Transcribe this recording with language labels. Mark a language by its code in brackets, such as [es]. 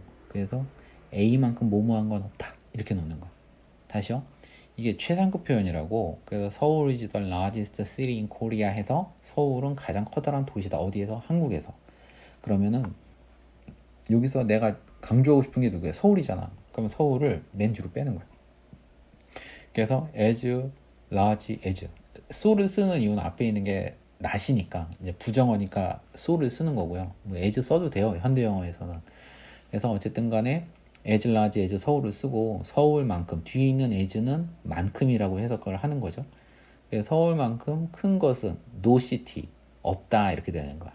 [ko] 그래서 A만큼 뭐뭐한 건 없다 이렇게 놓는 거야. 다시요. 이게 최상급 표현이라고. 그래서 서울 [en] is the largest city in Korea [ko] 해서 서울은 가장 커다란 도시다. 어디에서? 한국에서. 그러면은 여기서 내가 강조하고 싶은 게 누구야? 서울이잖아. 그러면 서울을 맨 뒤로 빼는 거야. 그래서 as, large, as. so를 쓰는 이유는 앞에 있는 게 not이니까 이제 부정어니까 so를 쓰는 거고요. 뭐 as 써도 돼요. 현대 영어에서는. 그래서 어쨌든 간에 as large as 서울을 쓰고 서울만큼 뒤에 있는 as는 만큼이라고 해석을 하는 거죠. 그래서 서울만큼 큰 것은 [en] no city [ko] 없다 이렇게 되는 거야.